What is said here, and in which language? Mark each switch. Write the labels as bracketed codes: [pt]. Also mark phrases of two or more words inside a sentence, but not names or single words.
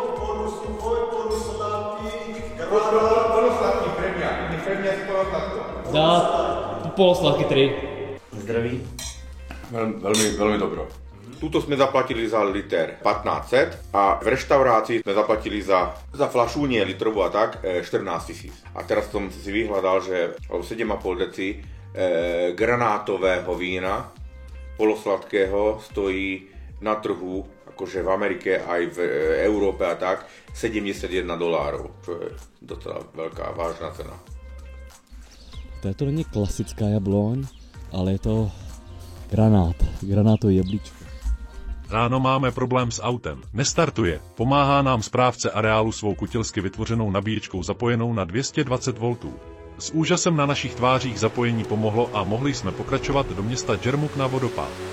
[cs] Dá polosladky 3. Zdraví. [sk] Veľmi dobro. [cs] Tuto jsme zaplatili za liter 1500 a v restauraci jsme zaplatili za flašúně litrovou a tak 14 000. [sk] A teraz jsem si vyhľadal, že o 7,5 deci granátového vína polosladkého stojí na trhu, akože v Amerike aj v Európe a tak, $71, čo je docela veľká, vážna cena. [cs] To není klasická jabloň, ale je to granátový jablíčko. Ráno máme problém s autem. Nestartuje. Pomáhá nám správce areálu svou kutilsky vytvořenou nabíječkou zapojenou na 220 V. S úžasem na našich tvářích zapojení pomohlo a mohli jsme pokračovat do města Džermuk na vodopád.